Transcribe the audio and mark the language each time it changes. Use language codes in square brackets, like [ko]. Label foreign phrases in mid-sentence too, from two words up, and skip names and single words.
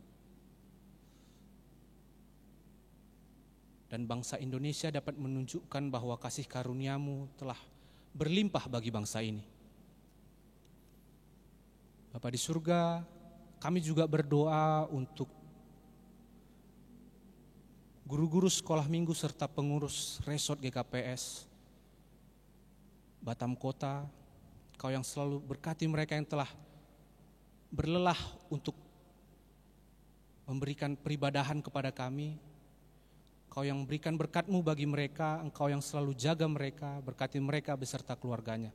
[id] Dan bangsa Indonesia dapat menunjukkan bahwa kasih karunia-Mu telah berlimpah bagi bangsa ini. Bapa di surga, kami juga berdoa untuk guru-guru sekolah minggu serta pengurus resort GKPS Batam Kota. Kau yang selalu berkati mereka yang telah berlelah untuk memberikan peribadahan kepada kami. Kau yang memberikan berkat-Mu bagi mereka, Engkau yang selalu jaga mereka, berkati mereka beserta keluarganya.